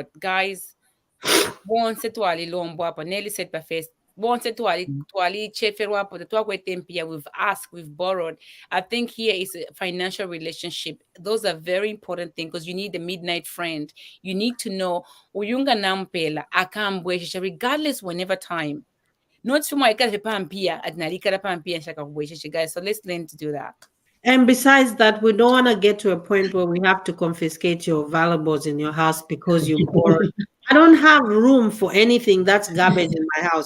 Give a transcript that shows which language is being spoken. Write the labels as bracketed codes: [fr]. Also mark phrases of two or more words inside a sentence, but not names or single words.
[en] Guys, Nelly said perfect. We've asked, we've borrowed. I think here is a financial relationship. Those are very important things because you need a midnight friend. You need to know [bem] uyunga nampela akambwesha [en] regardless whenever time. Not for my guys, so let's learn to do that. And besides that, we don't want to get to a point where we have to confiscate your valuables in your house because you borrowed. I don't have room for anything that's garbage in my house.